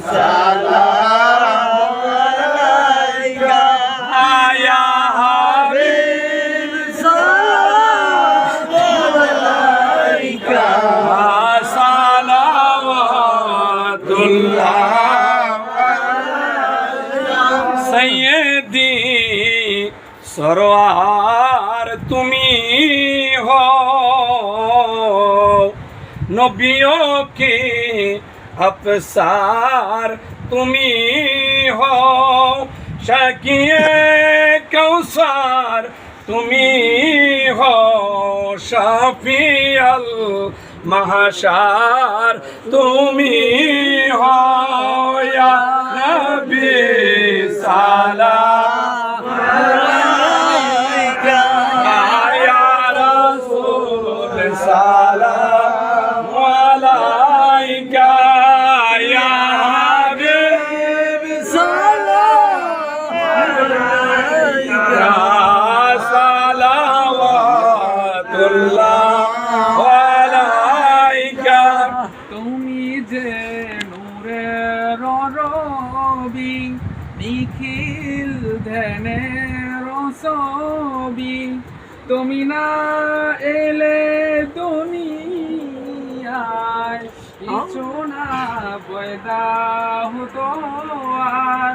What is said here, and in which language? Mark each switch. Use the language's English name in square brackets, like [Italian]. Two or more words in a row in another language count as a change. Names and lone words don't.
[Arabic] سلام عليك يا حبيب سلام عليك صلوات الله [Urdu] سیدی سرور تمہی ہو نبیوں کی افسر تمہی ہو ساقیِ کوثر تمہی ہو شافع المحشر تمہی ہو یا نبی [Arabic] سلام عليك يا رسول سلام عليك يا حبيب سلام عليك صلوات الله عليك [Bangla] তুমি যে নূরের রবি নিখিল ধ্যানের ছবি তুমি না এলে দুনিয়ায় কিছু না পয়দা হতো আর